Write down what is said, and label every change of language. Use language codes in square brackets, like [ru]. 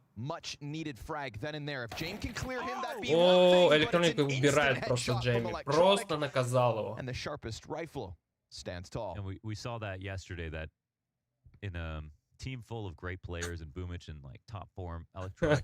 [en] Much needed frag then and there. If James can clear him, that'd be [ru] О, электроника убирает просто Джейми. Просто наказал его. [en] And the sharpest rifle stands tall. And we saw that yesterday, that in a team full of great players and Boomich in like top form, Electronic